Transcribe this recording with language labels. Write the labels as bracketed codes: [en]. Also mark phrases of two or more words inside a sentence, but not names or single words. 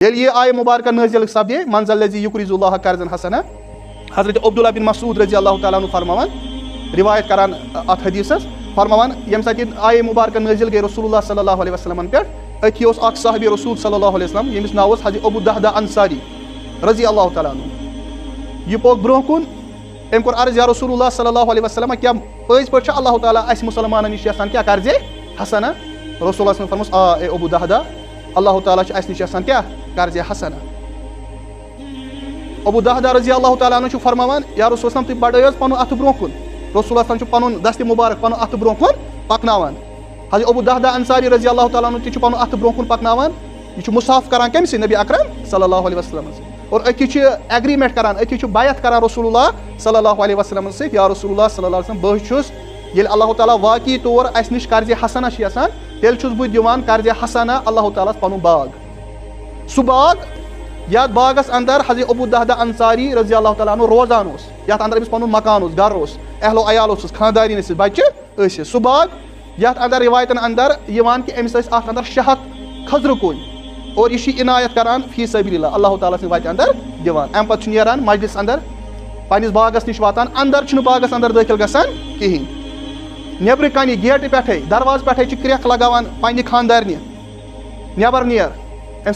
[ks] ییٚلہِ یہِ آیہِ مُبارکہ نٲزِل سپدے منزل [ar] الذی یقرض اللہ قرضا حسنا [ks] حضرت عبداللہ بن مسعود [ar] رضی اللہ تعالیٰ عنہ [ks] فرماوان روایت کران اتھ حدیثس فرماوان ییٚمہِ ساتہٕ یہِ آیہِ مُبارکہ نٲزِل گٔے رسول اللہ [ar] صلی اللہ علیہ [ks] وسلمن پٮ۪ٹھ أتھی اوس اکھ صحابی [ar] رسول صلی اللہ علیہ وسلم [ks] ییٚمِس ناو اوس حضرت ابو دہدہ انصاری [ar] رضی اللہ تعالیٰ عنہ [ks] یہِ پوٚک برونٛہہ کُن أمۍ کوٚر عرض [ar] یا رسول اللہ صلی اللہ علیہ وسلم [ks] کیٛاہ پٔزۍ پٲٹھۍ چھُ اللہ تعالیٰ اَسہِ مُسلمانن نِش یژھان کیٛاہ قرضے حسنا [ar] رسول اللہ صلی اللہ علیہ وسلم [ks] فرموس اے ابو دہدہ اللہ تعالیٰ چھُ اَسہِ نِش یژھان کیٛاہ قرضے حسنا ابو دہدہ [ar] رضی اللہ تعالیٰ عنہ [ks] چھُ فرماوان [ar] یا رسول اللہ [ks] تُہۍ بڑٲیِو حظ پنُن اَتھٕ برونٛہہ کُن رسول اللہ چھُ پنُن دستہِ مُبارک پنُن اَتھٕ برونٛہہ کُن پکناوان حضرت ابو دہدہ انصاری [ar] رضی اللہ تعالیٰ عنہ [ks] تہِ چھُ پنُن اَتھٕ برونٛہہ کُن پکناوان یہِ چھُ مُصاف کران کٔمۍ سٕنٛدۍ نبی اکرم [ar] صلی اللہ علیہ وسلم [ks] سۭتۍ اور أتھی چھِ ایگریمنٹ کران أتھی چھُ بیعت کران رسول اللہ [ar] صلی اللہ علیہ [ks] وسلمن سۭتۍ [ar] یا رسول اللہ صلی اللہ علیہ وسلم [ks] بہٕ چھُس ییٚلہِ اللہ تعالیٰ واقعی طور اَسہِ نِش قرضے حسنا چھِ یژھان تیٚلہِ چھُس بہٕ دِوان قرضے حسنا اللہ تعالیٰ ہس پنُن باغ سُہ باغ یتھ باغس اندر حضرت ابو دہدہ انصاری [ar] رضی اللہ تعالیٰ عنہ [ks] روزان اوس یتھ اندر أمِس پنُن مکان اوس گرٕ اوس اہلو عیال اوسُس خاندارین ٲسِس بچہِ ٲسِس سُہ باغ یتھ اندر رِوایتن اندر یِوان کہِ أمِس ٲسۍ اتھ اندر 600 کھٔزرٕ کُلۍ اور یہِ چھِ عنایت کران [ar] فی سبیل اللہ [ks] تعالیٰ سٕنٛدِ وتہِ اندر دِوان امہِ پتہٕ چھُ نیران مجلس اندر پننِس باغس نِش واتان اندر چھُنہٕ باغس اندر دٲخل گژھان کہیٖنۍ نیبرٕ کنہِ گیٹہٕ پٮ۪ٹھے دروازٕ پٮ۪ٹھے چھِ کرٛٮ۪کھ لگاوان پننہِ خاندارنہِ نٮ۪بر نیر أمۍ